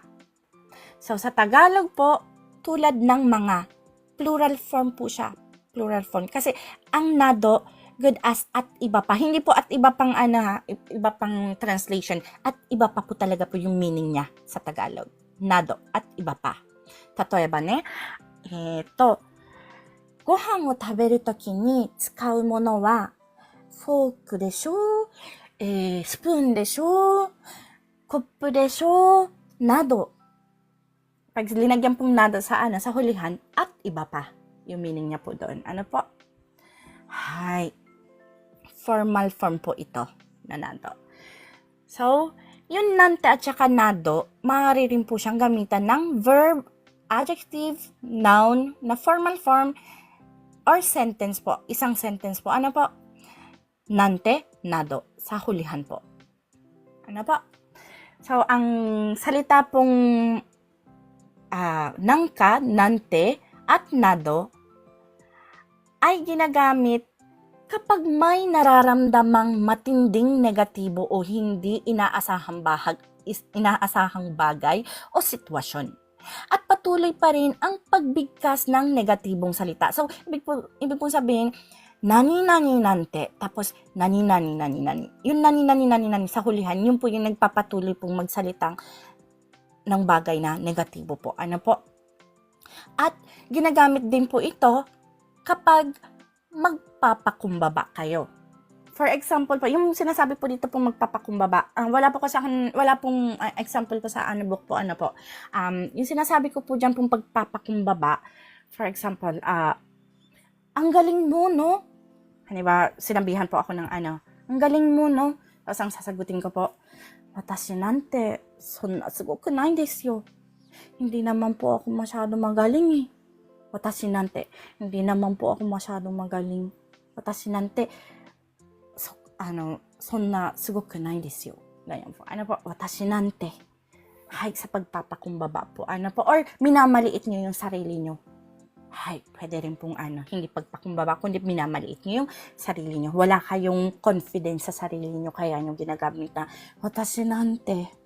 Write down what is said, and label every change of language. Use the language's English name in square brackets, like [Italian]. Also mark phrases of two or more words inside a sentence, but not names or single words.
[Filipino] So, sa Tagalog po, tulad ng mga, [English] plural form [Filipino] po siya. [English] Plural form. [Filipino] Kasi, ang nado, [English] good as [Filipino] at iba pa. Hindi po at iba pang iba pang translation. At iba pa po talaga po yung meaning niya sa Tagalog. Nado at iba pa. [Japanese] 例えばね, ご飯を食べるときに使うものは、フォークでしょう、スプーンでしょう、コップでしょう、など。 [Filipino] Pag linagyan pong nado sa sa hulihan, at iba pa. Yung meaning niya po doon. Ano po? Hi. [English] Formal form [Filipino] po ito na nado. So, yung nante at saka nado, maaari rin po siyang gamitan ng verb, adjective, noun, na [English] formal form, [Filipino] or sentence po. Isang sentence po. Ano po? Nante, nado. Sa hulihan po. Ano po? So, ang salita pong nangka, nante, at nado ay ginagamit kapag may nararamdamang matinding negatibo o hindi inaasahang bagay o sitwasyon. At patuloy pa rin ang pagbigkas ng negatibong salita. So, ibig pong sabihin, [Japanese] なになになんて, tapos なになになになに. [Filipino] Yung [Japanese] なになになになに [Filipino] sa hulihan, yun po yung nagpapatuloy pong magsalitang ng bagay na negatibo po. Ano po? At ginagamit din po ito kapag magpapakumbaba kayo. [English] For example [Filipino] po, yung sinasabi po dito pong magpapakumbaba, wala pong example po sa book po, ano po. Yung sinasabi ko po dyan pong pagpapakumbaba, [English] for example, [Filipino] ang galing mo, no? Diba, sinabihan po ako ng ang galing mo, no? Tapos ang sasagutin ko po, [Japanese] 私なんて、そんなすごくないですよ. [Filipino] Hindi naman po ako masyado magaling eh. [Japanese] 私なんて, [Filipino] hindi naman po ako masyado magaling. [Japanese] 私なんて、そんなすごくないですよ. [Filipino] Ganyan po. Ano po? [Japanese] 私なんて. [Filipino] Hay, sa pagpapakumbaba po. Ano po? Or minamaliit nyo yung sarili nyo. Hay, pwede rin pong hindi pagpakumbaba, kundi minamaliit nyo yung sarili nyo. Wala kayong confidence sa sarili nyo, kaya nyo ginagamit na [Japanese] 私なんて.